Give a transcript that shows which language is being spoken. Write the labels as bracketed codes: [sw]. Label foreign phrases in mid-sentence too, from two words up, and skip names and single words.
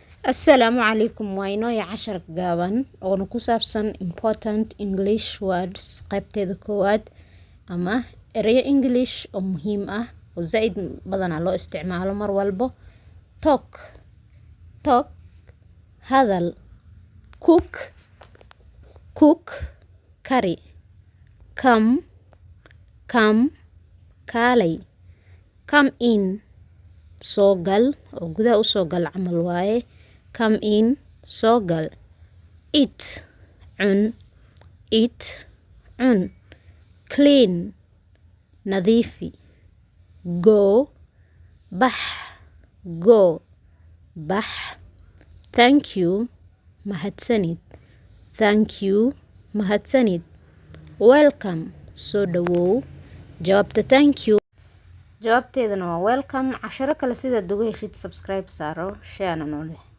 [so] Assalaamu calaykum waa inoo cashar gaaban oo ku saabsan [en] important English words [so] qaybteeda koowaad ama erayo English oo muhiim ah oo zaid badan loo isticmaalo mar walbo. Talk hadal. Cook kari. Come kaalay. [en] Come in [so] soo gal oo gudaha u soo gal camal waaye. [en] Come in [so] soo gal. Eat cun. Clean nadiifi. [en] Go bax. Thank you mahadsanid. [so] Welcome soo dhawow. Jawaabta [en] thank you [so] jawaabteedana waa welcome. Casharo kale sidaad uga heshid subscribe saaro, share na noo leh.